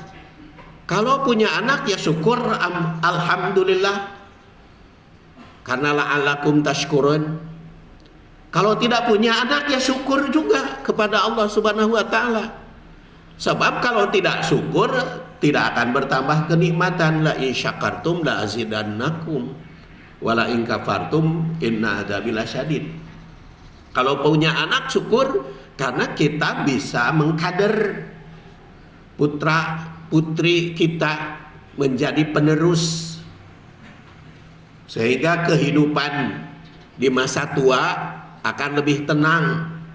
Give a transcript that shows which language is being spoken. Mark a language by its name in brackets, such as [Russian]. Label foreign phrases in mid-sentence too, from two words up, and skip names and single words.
[Indonesian] Kalau punya anak ya syukur, alhamdulillah. Karena [Arabic] لعلكم تشكرون. [Indonesian] Kalau tidak punya anak ya syukur juga kepada Allah [Arabic] سبحانه وتعالى. [Indonesian] Sebab kalau tidak syukur tidak akan bertambah kenikmatan. [Arabic] لئن شكرتم لأزيدنكم ولئن كفرتم إن عذابي لشديد. [Indonesian] Kalau punya anak syukur karena kita bisa mengkader putra putri kita menjadi penerus, sehingga kehidupan di masa tua akan lebih tenang.